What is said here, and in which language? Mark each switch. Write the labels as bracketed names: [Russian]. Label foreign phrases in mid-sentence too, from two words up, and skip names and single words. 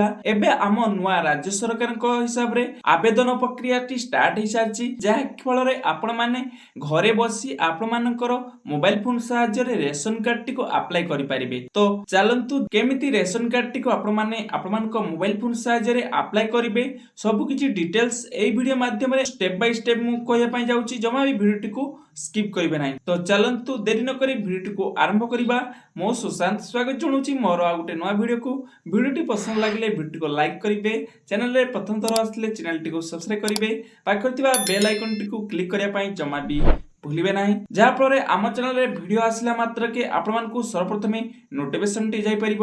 [Odia] ଏବେ ଆମ ନୂଆ ରାଜ୍ୟ ସରକାରଙ୍କ ହିସାବରେ ଆବେଦନ ପ୍ରକ୍ରିୟାଟି ଷ୍ଟାର୍ଟ ହେଇସାରିଛି, ଯାହା ଫଳରେ ଆପଣ ମାନେ ଘରେ ବସି ଆପଣମାନଙ୍କର [English] mobile phone [Odia] ସାହାଯ୍ୟରେ ରେସନ କାର୍ଡଟିକୁ ଆପ୍ଲାଏ କରିପାରିବେ। ତ ଚାଲନ୍ତୁ କେମିତି [English] ration cardଟିକୁ [Odia] ଆପଣମାନଙ୍କ [English] mobile phone [Odia] ସାହାଯ୍ୟରେ ଆପ୍ଲାଏ କରିବେ ସବୁ କିଛି ଡିଟେଲ୍ସ ଏଇ ଭିଡିଓ ମାଧ୍ୟମେ [English] step by step [Odia] ମୁଁ କହିବା ପାଇଁ ଯାଉଛି। ଜମା ବି ଭିଡିଓଟିକୁ ସ୍କିପ୍ କରିବେ ନାହିଁ। ତ ଚାଲନ୍ତୁ ଦେରି ନ କରି ଭିଡିଓଟିକୁ ଆରମ୍ଭ କରିବା। ମୁଁ ସୁଶାନ୍ତ ସ୍ୱାଗତ ଜଣାଉଛି ମୋର ଆଉ ଗୋଟେ ନୂଆ ଭିଡିଓକୁ। ଭିଡିଓଟି ପସନ୍ଦ ଲାଗିଲେ ଭିଡିଓଟିକୁ ଲାଇକ୍ କରିବେ, ଚ୍ୟାନେଲରେ ପ୍ରଥମ ଥର ଆସିଲେ ଚ୍ୟାନେଲଟିକୁ ସବସ୍କ୍ରାଇବ କରିବେ, ପାଖରେ ଥିବା [English] bell iconଟିକୁ [Odia] କ୍ଲିକ୍ କରିବା ପାଇଁ ଜମା ବି ଭୁଲିବେ ନାହିଁ, ଯାହା ଫଳରେ ଆମ ଚ୍ୟାନେଲରେ ଭିଡିଓ ଆସିଲା ମାତ୍ରକେ ଆପଣମାନଙ୍କୁ ସର୍ବପ୍ରଥମେ ନୋଟିଫିକେସନଟି ଯାଇପାରିବ।